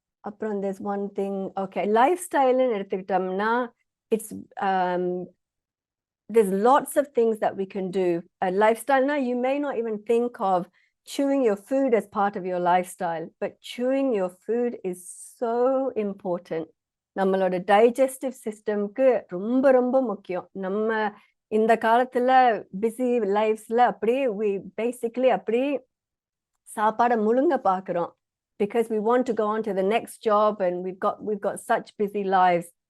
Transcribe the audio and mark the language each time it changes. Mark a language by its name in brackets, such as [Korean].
[English] Apron there's one thing, okay, lifestyle in [Tamil] எடுத்துக்கிட்டோம்னா [English] it's there's lots of things that we can do. A lifestyle now you may not even think of chewing your food as part of your lifestyle, but chewing your food is so important. [Tamil] நம்மளோட digestive systemக்கு ரொம்ப ரொம்ப முக்கியம். நம்ம இந்த காலத்துல busy லைஃப்ஸ்ல அப்படியே [English] we basically [Tamil] அப்படியே சாப்பாடை முழுங்க பாக்குறோம் [English] because we want to go on to the next job and we've got such busy lives.